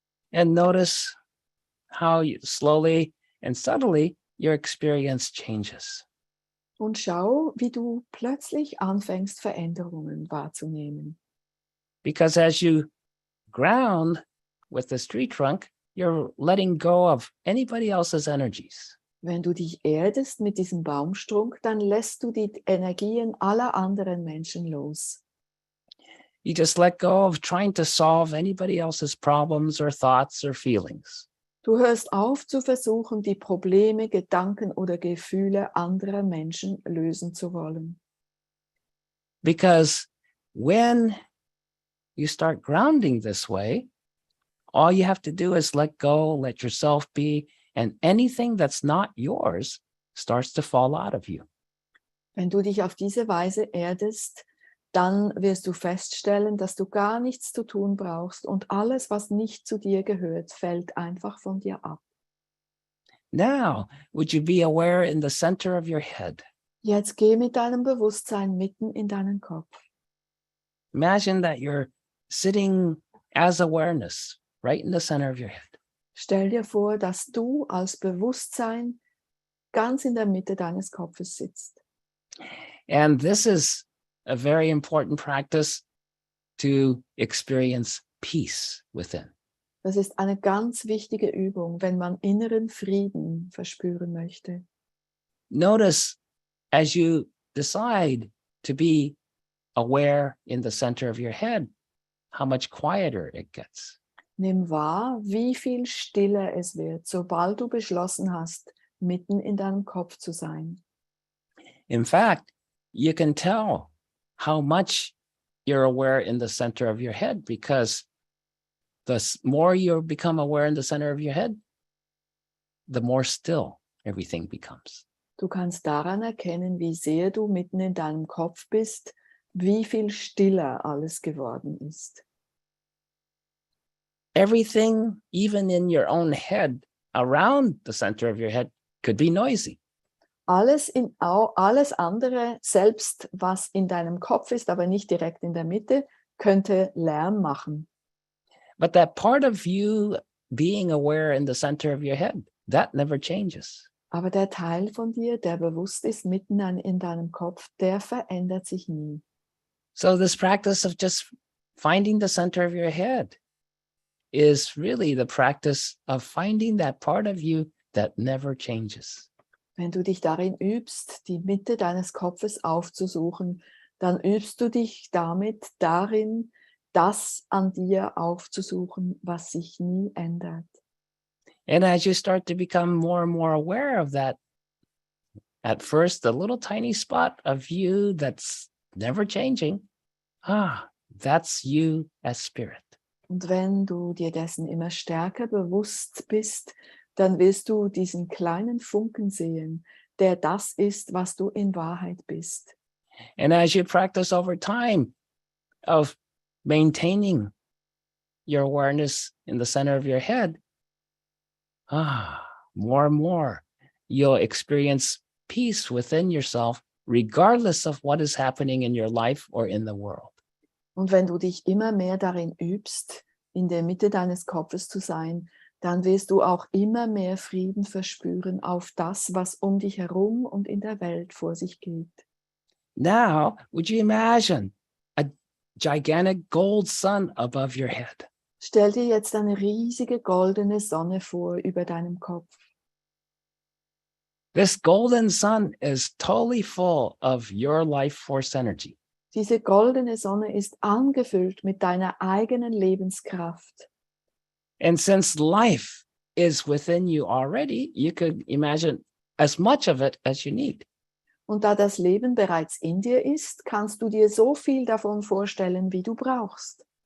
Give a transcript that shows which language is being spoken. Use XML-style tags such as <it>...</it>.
<en>And notice how slowly and subtly your experience changes.</en> <de>Und schau, wie du plötzlich anfängst, Veränderungen wahrzunehmen.</de> <en>Because as you ground with this tree trunk, you're letting go of anybody else's energies.</en> <de>Wenn du dich erdest mit diesem Baumstrunk, dann lässt du die Energien aller anderen Menschen los.</de> <en>You just let go of trying to solve anybody else's problems or thoughts or feelings.</en> <de>Du hörst auf zu versuchen, die Probleme, Gedanken oder Gefühle anderer Menschen lösen zu wollen.</de> <en>Because when you start grounding this way, all you have to do is let go, let yourself be, and anything that's not yours starts to fall out of you.</en> <de>Wenn du dich auf diese Weise erdest, dann wirst du feststellen, dass du gar nichts zu tun brauchst und alles, was nicht zu dir gehört, fällt einfach von dir ab.</de> <en>Now, would you be aware in the center of your head?</en> <de>Jetzt geh mit deinem Bewusstsein mitten in deinen Kopf.</de> <en>Imagine that you're sitting as awareness right in the center of your head.</en> <de>Stell dir vor, dass du als Bewusstsein ganz in der Mitte deines Kopfes sitzt.</de> <en>And this is a very important practice to experience peace within.</en> <de>Das ist eine ganz wichtige Übung, wenn man inneren Frieden verspüren möchte.</de> <en>Notice as you decide to be aware in the center of your head, how much quieter it gets.</en> <de>Nimm wahr, wie viel stiller es wird, sobald du beschlossen hast, mitten in deinem Kopf zu sein.</de> <en>In fact, you can tell how much you're aware in the center of your head because the more you become aware in the center of your head, the more still everything becomes.</en> <de>Du kannst daran erkennen, wie sehr du mitten in deinem Kopf bist, wie viel stiller alles geworden ist.</de> <en>Everything, even in your own head, around the center of your head, could be noisy.</en> <de>Alles andere, selbst was in deinem Kopf ist, aber nicht direkt in der Mitte, könnte Lärm machen.</de> <en>But that part of you being aware in the center of your head, that never changes.</en> <de>Aber der Teil von dir, der bewusst ist mitten in deinem Kopf, der verändert sich nie.</de> <en>So this practice of just finding the center of your head is really the practice of finding that part of you that never changes.</en> <de>Wenn du dich darin übst, die Mitte deines Kopfes aufzusuchen, dann übst du dich damit darin, das an dir aufzusuchen, was sich nie ändert.</de> <en>And as you start to become more and more aware of that, at first, the little tiny spot of you that's never changing, that's you as spirit.</en> <de>Und wenn du dir dessen immer stärker bewusst bist, dann wirst du diesen kleinen Funken sehen, der das ist, was du in Wahrheit bist.</de> <en>And as you practice over time of maintaining your awareness in the center of your head, more and more, you'll experience peace within yourself, regardless of what is happening in your life or in the world.</en> <de>Und wenn du dich immer mehr darin übst, in der Mitte deines Kopfes zu sein, dann wirst du auch immer mehr Frieden verspüren auf das, was um dich herum und in der Welt vor sich geht.</de> <en>Now, would you imagine a gigantic gold sun above your head?</en> <de>Stell dir jetzt eine riesige goldene Sonne vor über deinem Kopf.</de> <en>This golden sun is totally full of your life force energy.</en> <de>Diese goldene Sonne ist angefüllt mit deiner eigenen Lebenskraft.</de> <en>And since life is within you already, you could imagine as much of it as you need.</en> <de>Und da das Leben bereits in dir ist, kannst du dir so viel davon vorstellen, wie du brauchst.</de>